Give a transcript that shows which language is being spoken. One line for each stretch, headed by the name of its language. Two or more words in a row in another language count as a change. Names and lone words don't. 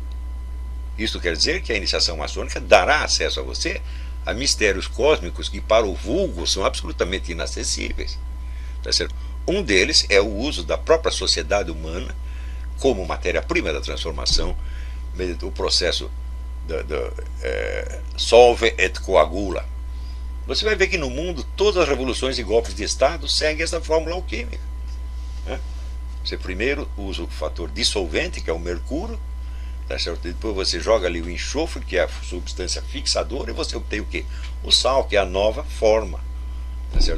Portuguese: Isso quer dizer que a iniciação maçônica dará acesso a você a mistérios cósmicos que para o vulgo são absolutamente inacessíveis. Tá certo? Um deles é o uso da própria sociedade humana como matéria-prima da transformação, o processo
Latin: solve et coagula.
Portuguese: Você vai ver que no mundo todas as revoluções e golpes de Estado seguem essa fórmula alquímica, né? Você primeiro usa o fator dissolvente, que é o mercúrio, tá certo? Depois você joga ali o enxofre, que é a substância fixadora, e você obtém o quê? O sal, que é a nova forma, tá certo?